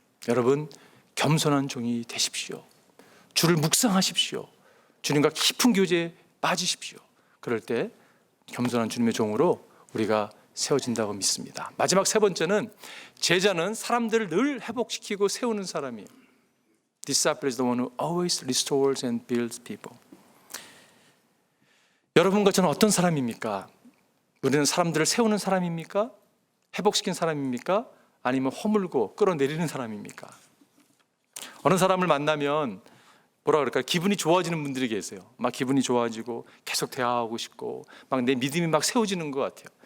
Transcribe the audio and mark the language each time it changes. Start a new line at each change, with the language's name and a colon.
Korean: 여러분, 겸손한 종이 되십시오. 주를 묵상하십시오. 주님과 깊은 교제에 빠지십시오. 그럴 때 겸손한 주님의 종으로 우리가 세워진다고 믿습니다. 마지막 세 번째는, 제자는 사람들을 늘 회복시키고 세우는 사람이에요.
English: Disciple is the one who always restores and builds people.
Korean: 여러분과 저는 어떤 사람입니까? 우리는 사람들을 세우는 사람입니까? 회복시키는 사람입니까? 아니면 허물고 끌어내리는 사람입니까? 어느 사람을 만나면 뭐라 그럴까요? 기분이 좋아지는 분들이 계세요. 막 기분이 좋아지고 계속 대화하고 싶고 막 내 믿음이 막 세워지는 것 같아요.